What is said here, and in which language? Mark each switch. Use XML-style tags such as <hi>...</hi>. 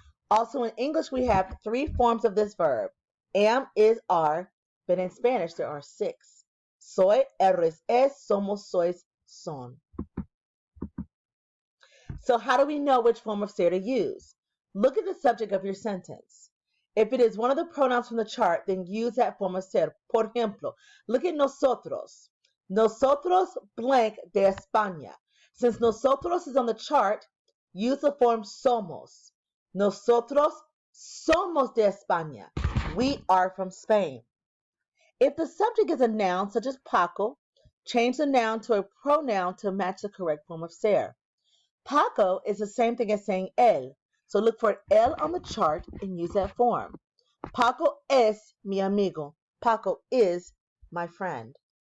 <en>Also in English, we have 3 forms of this verb. Am, is, are, but in Spanish, there are 6.</en> <es>Soy, eres, es, somos, sois, son.</es> <en>So how do we know which form of ser to use? Look at the subject of your sentence. If it is one of the pronouns from the chart, then use that form of ser.</en> <es>Por ejemplo,</es> <en>look at</en> <es>nosotros. Nosotros blank de España.</es> <en>Since nosotros is on the chart, use the form somos.</en> <es>Nosotros somos de España.</es> <en>We are from Spain. If the subject is a noun such as Paco, change the noun to a pronoun to match the correct form of ser. Paco is the same thing as saying él. So look for él on the chart and use that form.</en> <es>Paco es mi amigo.</es> <en>Paco is my friend.</en>